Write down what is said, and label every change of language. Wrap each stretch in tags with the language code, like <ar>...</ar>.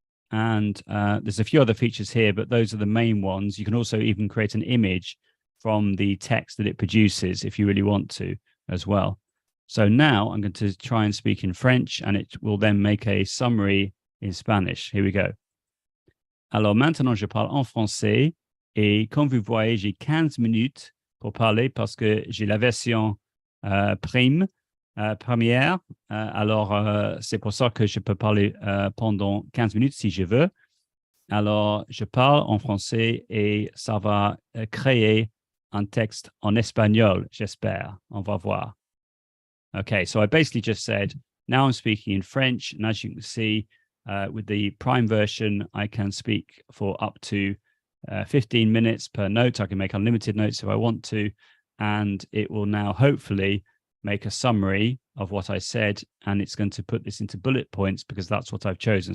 <en>And there's a few other features here, but those are the main ones. You can also even create an image from the text that it produces if you really want to as well. So now I'm going to try and speak in French, and it will then make a summary in Spanish. Here we go.</en> <fr>Alors maintenant, je parle en français. Et comme vous voyez, j'ai 15 minutes pour parler parce que j'ai la version première. Alors, c'est pour ça que je peux parler pendant 15 minutes si je veux. Alors, je parle en français et ça va créer un texte en espagnol, j'espère. On va voir.</fr> <en>Okay, so I basically just said, now I'm speaking in French. And as you can see, with the Prime version, I can speak for up to 15 minutes per note. I can make unlimited notes if I want to. And it will now hopefully make a summary of what I said, and it's going to put this into bullet points because that's what I've chosen.</en>